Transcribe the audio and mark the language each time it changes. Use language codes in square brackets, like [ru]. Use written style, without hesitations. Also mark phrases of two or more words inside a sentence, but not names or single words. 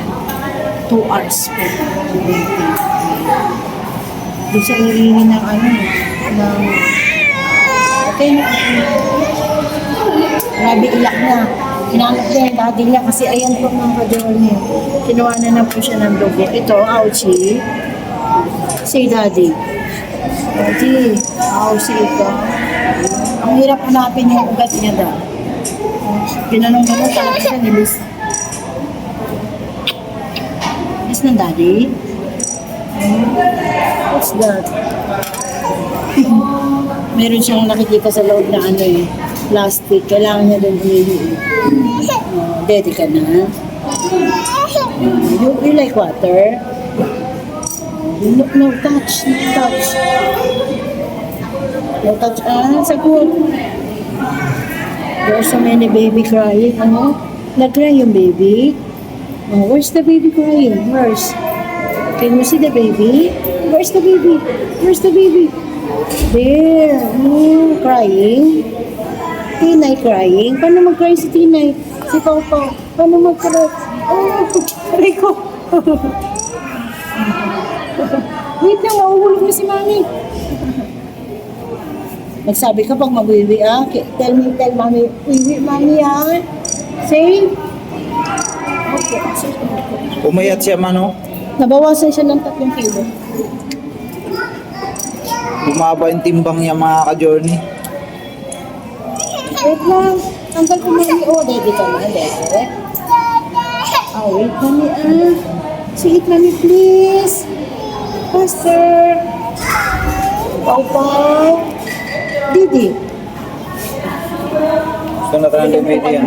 [tl] 2 hours po ng baby. Hindi siya iihi ng ng okay na. Grabe iyak na. Hinanap niya yung daddy niya kasi ayan po mga ka-journey. Kinuha na po siya ng dugo. Ito, [en] ouchie. Say daddy. [tl] Daddy, ouchie ka. Ang hirap hanapin yung ugat niya daw. Ginanong-ganong talaga siya nilis. [en] Yes ng daddy? What's that? [tl] Meron siyang nakikita sa loob na plastic. Kailangan niya doon umihi. Ready ka na? [en] You like water? No touch. No touch. No touch. [tl] Sagot. [en] There are so many baby crying. [tl] Nag-cry yung baby? [en] Where's the baby crying? Where's? Can you see the baby? Where's the baby? Where's the baby? There. Crying. Tinay crying? [tl] Paano mag-cry si Tinay? Si Pau Pau? Paano mag-cry? Aray ko. Wait lang, mauhulog na si Mami. Magsabi ka pag mag-wiwi tell Mami, wiwi Mami Say? Okay. Umayat siya man oh. Nabawasan siya ng 3 kilo. Bumaba yung timbang niya mga ka-journey. Wait lang. Tanggal ko Mami. Ready ka na. Ready? [en] Wait Mami Say it Mami please. Faster. Pau Pau. Didi. [tl] Gusto na tayo lumiti yan.